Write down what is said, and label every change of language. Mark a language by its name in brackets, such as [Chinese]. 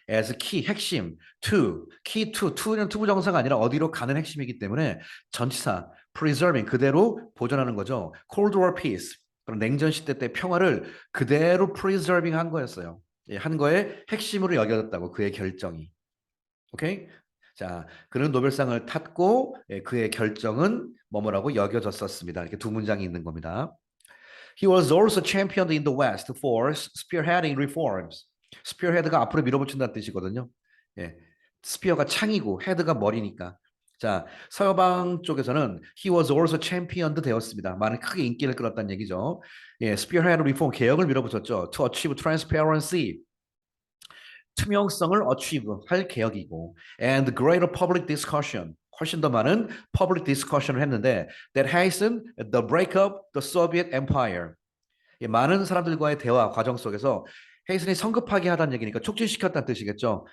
[Korean] as key 핵심 to key to는 투부정사가 아니라 어디로 가는 핵심이기 때문에 전치사 preserving 그대로 보존하는 거죠. Cold War peace 그런 냉전 시대 때 평화를 그대로 preserving 한 거였어요. 예, 한 거의 핵심으로 여겨졌다고 그의 결정이. 오케이? 자, 그는 노벨상을 탔고 예, 그의 결정은 뭐뭐라고 여겨졌었습니다. 이렇게 두 문장이 있는 겁니다. [English] He was also championed in the West for spearheading reforms. [Korean] spearhead가 앞으로 밀어붙인다는 뜻이거든요. 예, 스피어가 창이고 헤드가 머리니까. 자, 서방 쪽에서는 [English] he was also championed [Korean] 되었습니다. 많은 크게 인기를 끌었다는 얘기죠. 예, spearhead reform 개혁을 밀어붙였죠. [English] To achieve transparency. [Korean] 투명성을 achieve 할 개혁이고 [English] and greater public discussion [Korean] 훨씬 더 많은 public discussion을 했는데 [English] that hastened the breakup the Soviet Empire [Korean] 많은 사람들과의 대화 과정 속에서 헤이슨이 성급하게 하다는 얘기니까 촉진시켰다는 뜻이겠죠.